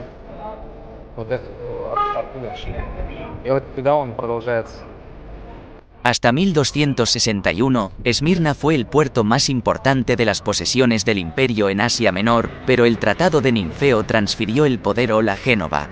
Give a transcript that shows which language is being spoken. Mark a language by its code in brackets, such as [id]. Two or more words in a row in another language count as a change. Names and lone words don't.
[ru] Вот это оттуда шли. И вот туда он продолжается. [es] Hasta 1261, Esmirna fue el puerto más importante de las posesiones del imperio en Asia Menor, pero el Tratado de Ninfeo transfirió el poder a Génova.